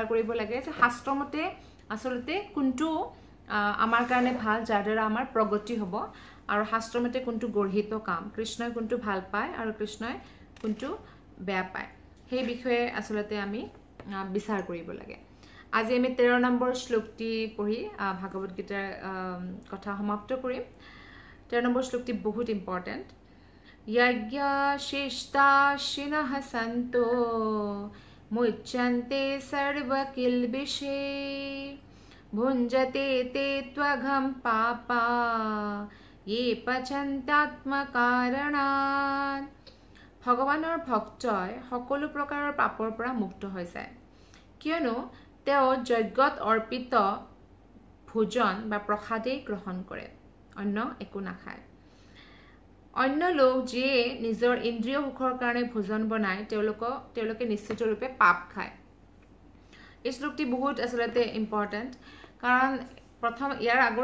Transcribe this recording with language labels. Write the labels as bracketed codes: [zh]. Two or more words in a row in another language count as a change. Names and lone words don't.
[as] কৰিব লাগে যে শাস্ত্ৰমতে আসলতে কোনটো আমাৰ কাৰণে ভাল যাৰ দ্বাৰা আমাৰ প্ৰগতি হ'ব আৰু শাস্ত্ৰমতে কোনটো গৰ্হিত কাম কৃষ্ণই কোনটো ভাল পায় আৰু কৃষ্ণই কোনটো বেয়া পায় সেই বিষয়ে আসলতে আমি বিচাৰ কৰিব লাগে আজি আমি 13 নম্বৰ শ্লোকটি পঢ়ি ভাগৱত গীতাৰ কথা সমাপ্ত কৰিম 13 নম্বৰ শ্লোকটি বহুত ইম্পৰ্টেন্ট [sa] यज्ञा शिष्टाशिनः सन्तो मुच्यन्ते सर्वकिल्बिषे भुञ्जते ते त्वघं पापा ये पचन्त्यात्मकारणात् [as] ভগৱানৰ ভক্তই সকলো প্ৰকাৰৰ পাপৰ পৰা মুক্ত হৈ যায় কিয়নো তেওঁ যজ্ঞত অৰ্পিত ভোজন বা প্ৰসাদেই গ্ৰহণ কৰে অন্য একো নাখায় অন্য লোক যিয়ে নিজৰ ইন্দ্ৰিয় সুখৰ কাৰণে ভোজন বনায় তেওঁলোকে নিশ্চিত ৰূপে পাপ খায় এই শ্লোকটি বহুত আসলতে ইম্পৰ্টেন্ট কাৰণ প্ৰথম ইয়াৰ আগৰ